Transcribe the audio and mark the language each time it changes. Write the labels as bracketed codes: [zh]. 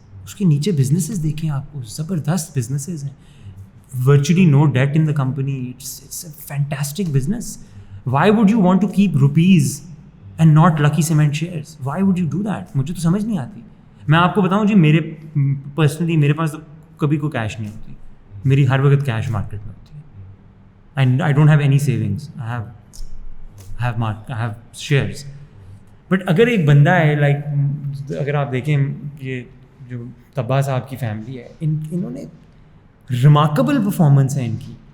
[ur] اس کے نیچے businesses دیکھیں آپ کو, زبردست businesses ہیں. [en] Virtually no debt in the company. It's a fantastic business. Why would you want to keep rupees and not Lucky Cement shares? Why would you do that? [ur] مجھے تو سمجھ نہیں آتی. میں آپ کو بتاؤں جی, میرے پرسنلی میرے پاس تو کبھی کوئی کیش نہیں ہوتی. میری ہر وقت کیش مارکیٹ میں ہوتی ہے. [en] And I don't have any savings. I have shares. [ur] But اگر ایک بندہ ہے لائک اگر آپ دیکھیں یہ جو طبا صاحب کی فیملی ہے, انہوں نے ریمارکیبل پرفارمنس ہے ان کی.